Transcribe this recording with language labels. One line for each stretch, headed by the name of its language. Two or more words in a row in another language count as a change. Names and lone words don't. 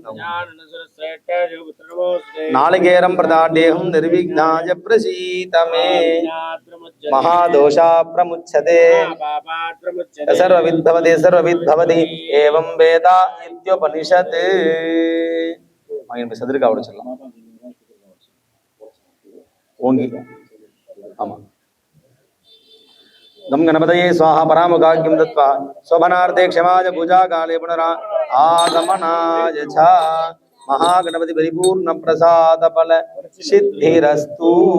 Sanskrit: नालिकेरं प्रदाटेकं निर्विघ्नाय प्रसीदमे महादोषा प्रमुच्यते सर्ववित् भवति सर्ववित् भवति एवं वेदा इत्युपनिषत्.
Tamil: சதுர்கா அவட சொல்லலாம் ஓங்கி. ஆமா.
Sanskrit: गम गणपतये स्वाहा परामुखाग्यं दत्वा शोभनार्थे क्षमाय पूजा काले पुनरा आगमनाय च महागणपति परिपूर्ण प्रसाद फल सिद्धिरस्तु.